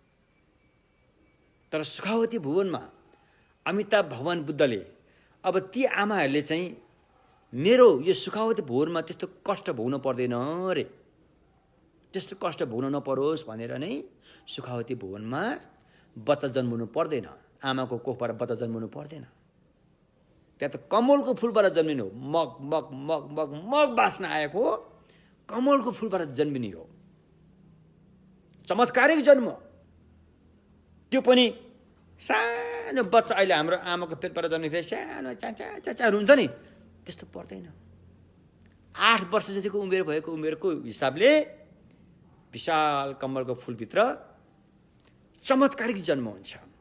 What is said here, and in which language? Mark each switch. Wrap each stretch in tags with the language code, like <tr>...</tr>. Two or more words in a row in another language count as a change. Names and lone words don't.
<ne>तर सुखावती भुवनमा अमिताभ भगवान बुद्धले अब ती आमाहरूले चाहिँ मेरो यो सुखावती भुवनमा त्यस्तो कष्ट भोग्नु पर्दैन रे, त्यस्तो कष्ट भोग्नु नपरोस् भनेर नै सुखावती भुवनमा बच्चा जन्मनु पर्दैन, आमाको कोखबाट बच्चा जन्मनु पर्दैन। त्यहाँ त कमलको फुलबाट जन्मिनु हो। मग मग मग मग मग बास्न आएको कमलको फुलबाट जन्मिने हो। चमत्कारिक जन्म। त्यो पनि सानो बच्चा, अहिले हाम्रो आमाको पेटबाट जन्मिँदाखेरि सानो चाचा हुन्छ नि, त्यस्तो पर्दैन। 8 वर्ष जतिको उमेर भएको उमेरको हिसाबले विशाल कमलको फुलभित्र चमत्कारिक जन्म हुन्छ।</ne>